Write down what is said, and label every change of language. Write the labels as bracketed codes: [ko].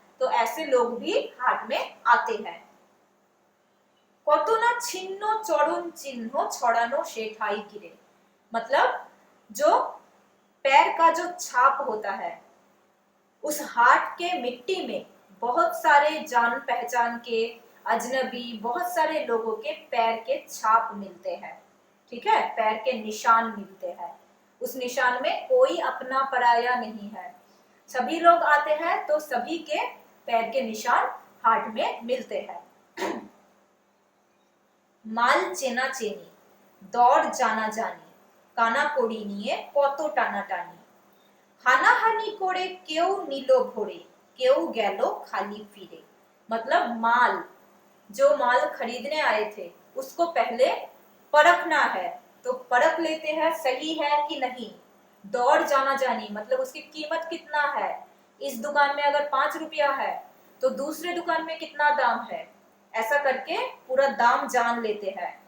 [hi] तो ऐसे लोग भी हाट में आते हैं। [bn] কত না ছিন্ন চরণ চিহ্ন ছড়ানো সে ঠাই ঘিরে, [hi] मतलब जो पैर का जो छाप होता है, उस हाट के मिट्टी में बहुत सारे जान पहचान के अजनबी, बहुत सारे लोगों के पैर के छाप मिलते हैं, ठीक है, पैर के निशान मिलते हैं। उस निशान में कोई अपना पराया नहीं है, सभी लोग आते हैं तो सभी के पैर के निशान हाट में मिलते हैं। [bn] মাল চেনা চেনি, দর জানা জানি, কানাকড়ি নিয়ে কত টানাটানি, হানাহানি করে কেউ নিল ভরে, কেউ গেল খালি ফিরে। [hi] मतलब माल, जो माल खरीदने आए थे उसको पहले परखना है, तो परख लेते हैं सही है कि नहीं। [bn] दौड़ जाना जानी [hi] मतलब उसकी कीमत कितना है, इस दुकान में अगर 5 रुपया है तो दूसरे दुकान में कितना दाम है, ऐसा करके पूरा दाम जान लेते हैं।